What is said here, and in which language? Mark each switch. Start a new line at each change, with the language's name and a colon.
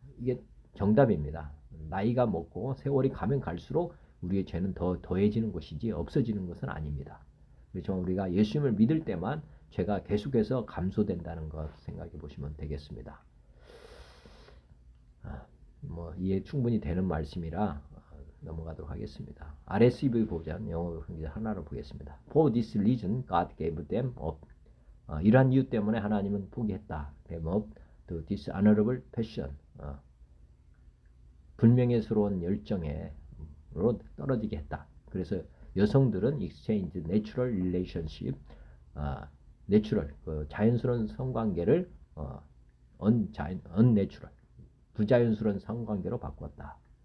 Korean: 이게 정답입니다. 나이가 먹고 세월이 가면 갈수록 우리의 죄는 더 더해지는 것이지 없어지는 것은 아닙니다. 그래서 우리가 예수님을 믿을 때만 죄가 계속해서 감소된다는 것 생각해 보시면 되겠습니다. 이해 충분히 되는 말씀이라 넘어가도록 하겠습니다. RSV 버전 영어 하나로 보겠습니다.
English: For this reason God gave them up.
Korean: 이러한 이유 때문에 하나님은 포기했다.
English: them up to dishonorable passion.
Korean: 불명예스러운 열정으로 떨어지게 했다. 그래서 여성들은
English: exchange natural relationship,
Korean: 내추럴 자연스러운 성관계를
English: unnatural
Korean: 부자연스러운 성관계로 바꿨다.